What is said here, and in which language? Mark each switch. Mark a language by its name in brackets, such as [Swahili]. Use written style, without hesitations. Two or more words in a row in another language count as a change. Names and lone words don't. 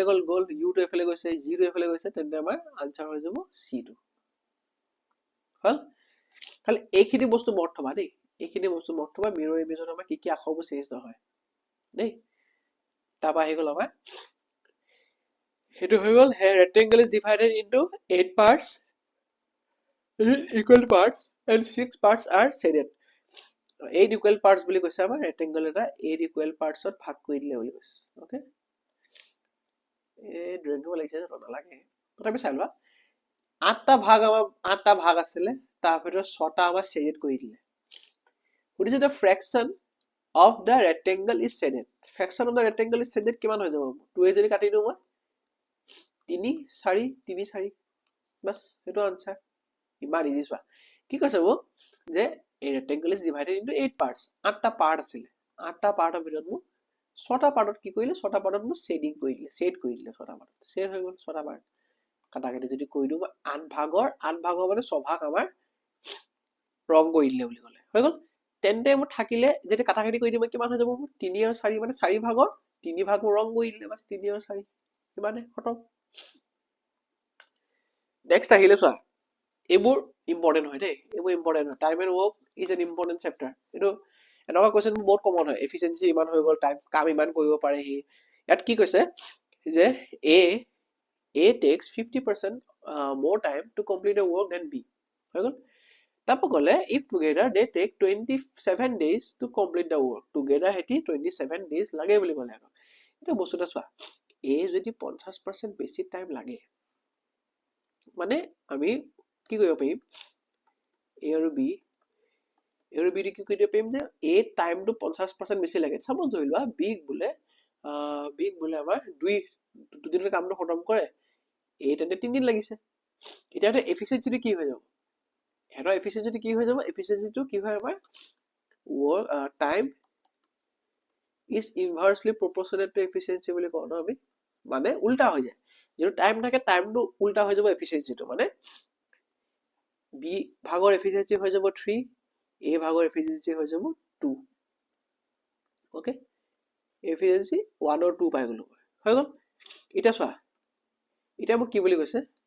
[Assamese] গ'ল ইউটো এফালে গৈছে জিটো এফালে গৈছে তেন্তে আমাৰ আনচাৰ হৈ যাব চিটো হ'ল খালি এইখিনি বস্তু মনত থবা দেই এইখিনি বস্তু মনত থবা মিৰৰ ইমেজত আমাৰ কি আখৰবোৰ চেঞ্জ নহয় দেই তাৰপৰা আহি গ'ল আমাৰ সেইটো হৈ গ'ল [English] rectangle is divided into 8 parts equal parts and 6 parts are shaded 8 equal parts [Assamese] বুলি কৈছে আমাৰ rectangle এটা [English] 8 equal parts [Assamese] ত ভাগ কৰি দিলে বুলি কৈছে ওকে এই ড্ৰয়িং কৰিব লাগিছে তো নালাগে তথাপি চাই লোৱা 8টা ভাগ আছিলে তাৰ ভিতৰত 6টা আমাৰ shaded কৰি দিলে সুধিছে [English] the fraction of the rectangle is shaded fraction of the rectangle is shaded [Assamese] কিমান হৈ যাব 2 যদি কাটি দিওঁ মই 3 4 3 4 বাস সেইটো আনসার ইমান ইজি চোৱা কি কৈছে মোক যে [English] a rectangle is divided into 8 parts [Assamese] 8টা পাৰ্ট আছিল 8টা পাৰ্টৰ ভিতৰত মোক 6টা পাৰ্টত কি কৰিলে 6টা পাৰ্টত মোক শেডিং কৰি দিলে শেড কৰি দিলে 6টা পাৰ্ট শেড হৈ গ'ল 6টা পাৰ্ট কাটাকাটি যদি কৰি দিওঁ 8 ভাগৰ মানে 6 ভাগ আমাৰ ৰং কৰি দিলে বুলি ক'লে হৈ গ'ল তেন্তে মোৰ থাকিলে যদি কাটাকাটি কৰি দিম কিমান হৈ যাব 3 আৰু 4 মানে 4 ভাগৰ 3 ভাগ ৰং কৰি দিলে বাস 3 আৰু 4 কিমানে খতম নেক্সট আহিলে চোৱা এইবোৰ ইম্পৰ্টেন্ট হয় দেই এইবোৰ ইম্পৰ্টেন্ট হয় [English] time and work is an important chapter [Assamese] এইটো এনেকুৱা কোৱেশ্চন বহুত কমন হয় এফিচিয়েন্সি ইমান হৈ গ'ল টাইম কাম ইমান কৰিব পাৰে সি ইয়াত কি কৈছে যে [English] A takes 50% more time to complete a work than B [Assamese] হৈ গ'ল তারপর গলে [English] if together they take 27 days to complete the work [Assamese] together হেতি [English] 27 days [Assamese] লাগে বুলি ক'লে আৰু এটা বস্তুটা চোৱা A যদি 50% বেছি টাইম লাগে মানে আমি কি কৰিব পাৰিম A আৰু B কি কৰিব পাৰিম যে A টাইমটো 50% বেছি লাগে সাপোজ ধৰি লোৱা B বোলে আমাৰ দুদিনৰ কামটো খতম কৰে A তেনে 3 দিন লাগিছে এতিয়া এফিচিয়েন্সিটো কি হৈ যাব হেডৰ এফিচিয়েন্সিটো কি হৈ যাব এফিচিয়েন্সিটো কি হয় আমাৰ টাইম [English] is inversely proportional to efficiency [Assamese] বুলি কওঁ ন আমি মানে উল্টা হৈ যায় যেটো টাইম থাকে টাইমটো উল্টা হৈ যাব এফিচিয়েন্সিটো মানে B ভাগৰ এফিচিয়েন্সি হৈ যাব 3 A ভাগৰ এফিচিয়েন্সি হৈ যাব 2 ওকে এফিচিয়েন্সি 1 or 2 পাই গলো হৈ গল এটা চোৱা এটা মোক কি বুলি কৈছে